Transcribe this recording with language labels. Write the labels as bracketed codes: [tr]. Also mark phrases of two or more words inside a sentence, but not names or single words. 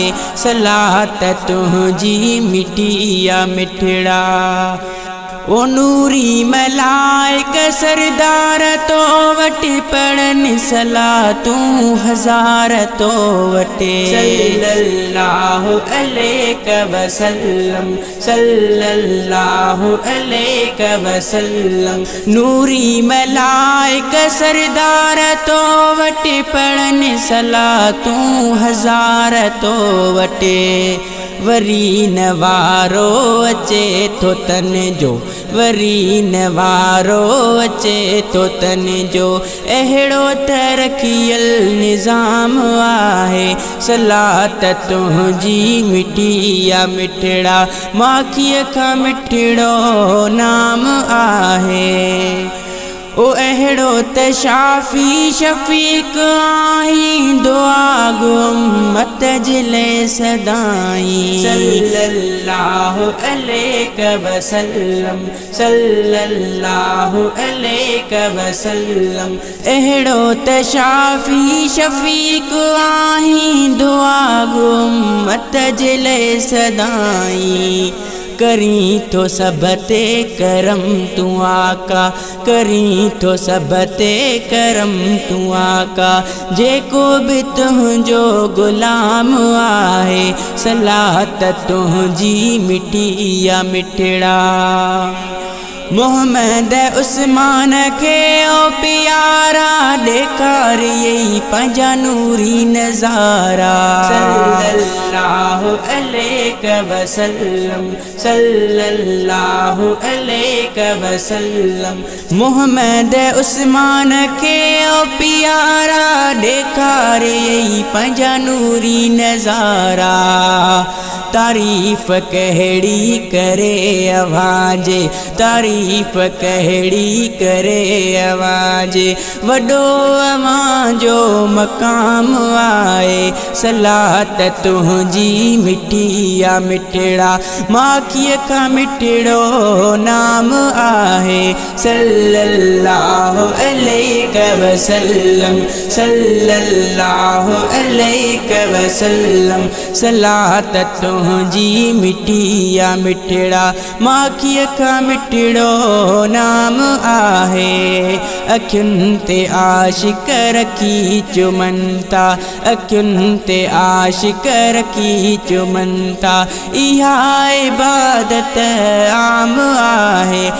[sd] सलात तुहिंजी मिठी या मिठड़ा ओ नूरी मलाइक सरदार तो वटि पढ़नि सलातूं हज़ार तो वटे। [ar] صلى الله عليه وسلم صلى الله عليه وسلم. [sd] नूरी मलाइक सरदार तो वटि पढ़नि सलातूं हज़ार तो वटे। वरी नवारो अचे थो तन जो, वरी नवारो अचे थो तन जो, अहिड़ो तरक़ियल निज़ाम आहे। सलात तुहिंजी मिठी या मिठड़ा माखीअ खां मिठड़ो नाम आहे। ओ अहिड़ो त शाफ़ी शफ़ीक़ आहीं, दुआ गो उम्मत जे लाइ सदाईं। [ar] صلى الله عليه وسلم صلى الله عليه وسلم. [sd] अहिड़ो त शाफ़ी शफ़ीक़ आहीं, दुआ गो उम्मत जे लाइ सदाईं। करी तो सब ते करम तू आका, करी तो सब ते करम तू आका, जेको भी तुहिंजो गुलाम आहे। सलात तुहिंजी मिठी या मिठड़ा मोहम्मद उस्मान के ओ प्यारा ॾेखार यही पंहिंजा नूरी नज़ारा। [ar] صلى الله عليه وسلم صلى الله عليه وسلم. [sd] मोहम्मद उस्मान के ओ प्यारा ॾेखार यही पंहिंजा नूरी नज़ारा। तारीफ़ कहिड़ी करे आवाज़े, तारीफ़ कहिड़ी करे आवाज़े, वॾो अवांजो मक़ाम आहे। सलात तुहिंजी मिठी या मिठड़ा माखीअ खां मिठड़ो नाम आहे। [ar] صلى الله عليه وسلم صلى الله عليه وسلم. [sd] सलात तुहिंजी मिठी या मिठड़ा माखीअ खां मिठड़ो नाम आहे। अखियुनि ते आशिक रखी चुमंता, अखियुनि ते आशिक रखी चुमंता, इहा इबादत आम आहे।